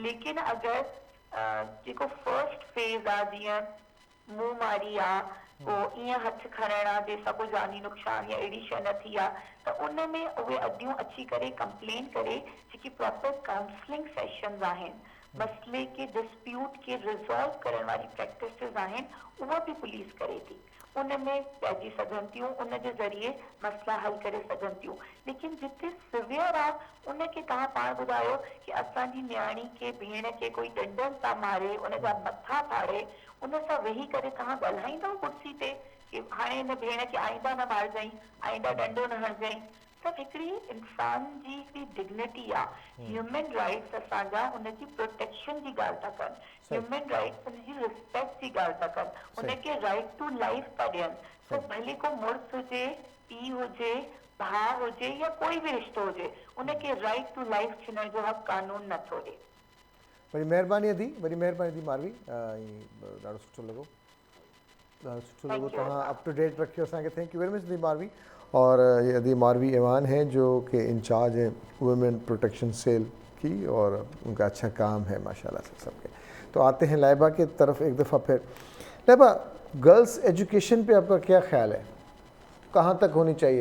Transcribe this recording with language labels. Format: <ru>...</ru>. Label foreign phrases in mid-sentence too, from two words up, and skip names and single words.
<sd>लेकिन अगरि जेको</sd> <en>first phase</en> <sd>आहे, जीअं मुंहुं मारी आहे, पोइ ईअं हथु खणणु आहे जंहिंसां कोई जानी नुक़सान या अहिड़ी शइ न थी आहे, त उन में उहे अॻियूं अची करे कंप्लेन करे जेकी</sd> <en>proper counselling sessions</en> <sd>आहिनि, मसइले के डिस्प्यूट के रिज़ॉल्व करण वारी प्रैक्टिसिस आहिनि, उहा बि पुलिस करे थी। उन में पइजी सघनि थियूं, उन जे ज़रिए मसइला हल करे सघनि थियूं। लेकिन जिते सिवियर आहे उनखे तव्हां पाण ॿुधायो कि असांजी न्याणी खे भेण खे कोई डंडनि सां मारे, उन जा मथा फाड़े, उन सां वेही करे तव्हां ॻाल्हाईंदव कुर्सी ते कि हाणे हिन भेण खे आईंदा न मारजांइ, आईंदा डंडो न हणजांइ। त हिकिड़ी इंसान जी हिकिड़ी डिग्निटी आहे,</sd> <en>human rights</en> <sd>असांजा उनजी प्रोटेक्शन जी ॻाल्हि था कनि,</sd> <en>human rights</en> <sd>उनजी रिस्पेक्ट जी ॻाल्हि था कनि, उनखे</sd> <en>right to life</en> <sd>था ॾियनि। त भले को मुड़ुस हुजे, पीउ हुजे, भाउ हुजे या कोई बि रिश्तो हुजे, उनखे</sd> <en>right to life</en> <sd>छीनण जो हक़ कानून नथो ॾे। वरी महिरबानी दी, वरी महिरबानी दी मारवी, ॾाढो सुठो लॻो, ॾाढो सुठो लॻो, तव्हां</sd> <en>up to date</en> <sd>रखियो असांखे।</sd> <en>Thank you very much दी मारवी।</en> <ur>اور یہ ادی ماروی ایوان ہیں جو کہ انچارج ہے</ur> <en>women protection cell</en> <ur>کی، اور ان کا اچھا کام ہے ماشاءاللہ سے سب کے. تو آتے ہیں لائبہ کی طرف ایک دفعہ پھر۔ لائبہ,</ur> <en>girls education</en> <ur>پہ آپ کا کیا خیال ہے، کہاں تک ہونی چاہیے?</ur>